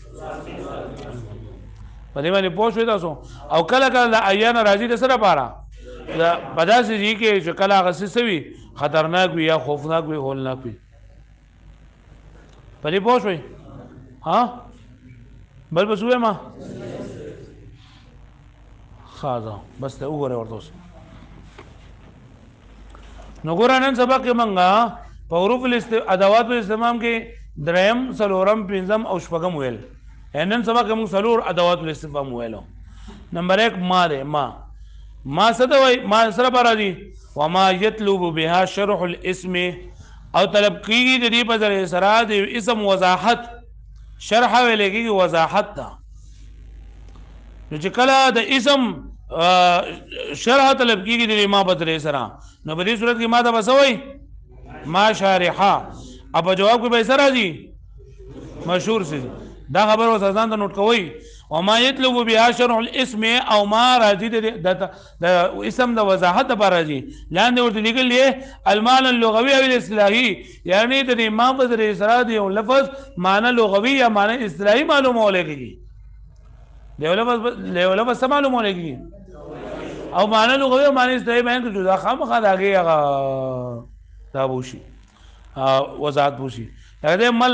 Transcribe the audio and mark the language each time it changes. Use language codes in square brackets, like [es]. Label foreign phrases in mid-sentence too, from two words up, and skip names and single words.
[ps] په دې باندې پوه شوي تاسو او کله کله د ایانه راځي د څه لپاره په داسې ځای کې چې کله هغه څه وي خطرناک وي یا خوفناک وي هولناک وي په دې پوه شوي ها بل بس ووایم ښه ده بس ته وګورئ ورته اوس نو ګوره نن سبق کې موږ په حروف [ar] ادوات الاستفهام [ps] کې دریم څلورم پنځم او شپږم ویل نن سبق کې موږ څلور [ar] ادوات الاستفهام [ps] ویلو نمبر 1 ما ده ما څه ته وایي ما سره به راځي [ar] وما یطلب بها شرح الاسم [ps] او طلب کېږي د دې په ذریعه سره د اسم وضاحت شرح ویل کېږي وضاحت ته نو چې کله د اسم شرح طلب کېږي د ما په ذریعه سره نو په دې صورت کې ما ته به څه وایي [ar] ما شارحه [ps] او په جواب کې به څه راځي مشهور سي دا خبر اوس ځان ته نوٹ کوئ [ar] وما يطلب بها شرح الاسم [ps] او ما راځي د اسم د وضاحت لپاره راځي لاندې ورته لیکل دي [ar] المعنى اللغوي [ps] او الاصطلاحي یعنی د ما په ذریعه سره د یو لفظ معنی لغوي یا معنی اصطلاحي معلومه ولګي د یو لفظ څه معلومه ولګي او معنی لغوي او معنی اصطلاحي باندې جدا خامخا داږي دا بوشي وضاحت بوشي دا مل